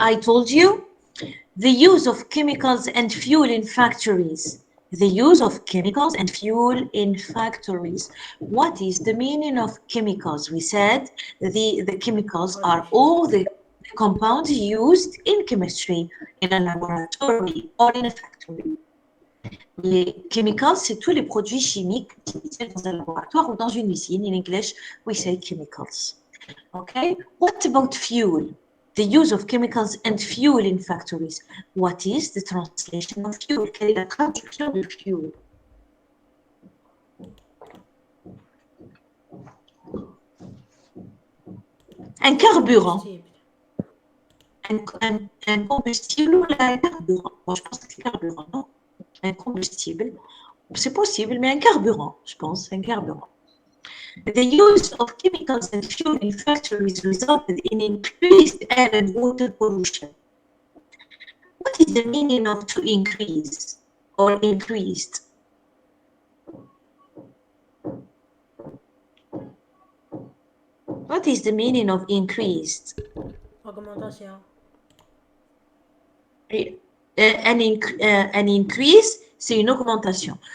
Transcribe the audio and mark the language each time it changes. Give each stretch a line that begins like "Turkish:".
English: I told you the use of chemicals and fuel in factories. The use of chemicals and fuel in factories. What is the meaning of chemicals? We said the chemicals are all the compounds used in chemistry in a laboratory or in a factory.
French: Les chemicals, c'est tous les produits chimiques utilisés dans un laboratoire ou dans une usine.
English: In English, we say chemicals. Okay, what about fuel? The use of chemicals and fuel in factories. What is the translation of fuel?
French: Quelle est la traduction de fuel? Un carburant. Un combustible ou un carburant? Bon, je pense que c'est carburant, non? Un combustible. C'est possible, mais un carburant, je pense, un carburant.
English: The use of chemicals and fuel in factories resulted in increased air and water pollution. What is the meaning of to increase or increased? What is the meaning of increased?
French: Augmentation. An increase, c'est une augmentation.